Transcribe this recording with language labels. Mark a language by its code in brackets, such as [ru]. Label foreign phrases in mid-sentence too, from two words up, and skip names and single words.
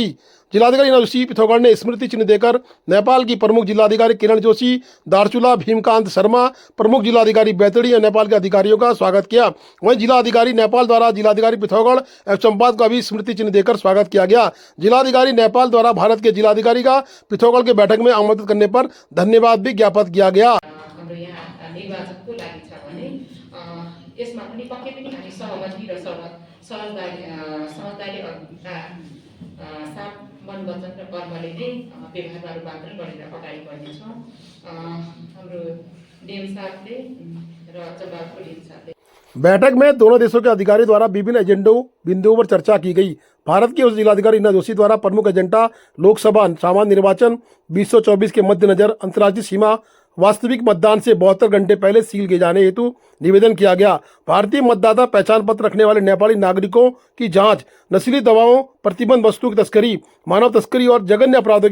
[hi] जिलाधिकारी हिना जोशी पिथौरागढ़ ने स्मृति चिन्ह देकर नेपाल की प्रमुख जिलाधिकारी किरण जोशी दारचूला, भीमकांत शर्मा प्रमुख जिलाधिकारी बैतडी और नेपाल के अधिकारियों का स्वागत किया। वहीं जिलाधिकारी नेपाल द्वारा जिलाधिकारी पिथौरागढ़ एवं चंपावत का भी स्मृति चिन्ह देकर स्वागत किया गया। जिलाधिकारी नेपाल द्वारा भारत के जिलाधिकारी का पिथौरागढ़ के बैठक में आमंत्रित करने पर धन्यवाद भी ज्ञापित किया गया। [ne] निर्वाचनको लागि छ भने यसमा पनि पक्कै पनि हामी सहमति र समझदारी साथ मन वचन र कर्मले नै व्यवहारमा रूपान्तरण गरेर अगाडि बढ्नेछौँ। हाम्रो डेम साहबले र जवाबको डेम साहबले [hi] बैठक में दोनों देशों के अधिकारी द्वारा विभिन्न एजेंडों बिंदुओं पर चर्चा की गई। भारत के उस जिलाधिकारी हिना जोशी द्वारा प्रमुख एजेंडा लोकसभा सामान्य निर्वाचन 2024 के मद्देनजर अंतर्राज्यीय सीमा वास्तविक मतदान से 72 घंटे पहले सील किए जाने हेतु निवेदन किया गया। भारतीय मतदाता पहचान पत्र रखने वाले नेपाली नागरिकों की जांच, नशीली दवाओं, प्रतिबंध वस्तुओं की तस्करी, मानव तस्करी और जघन्य अपराधों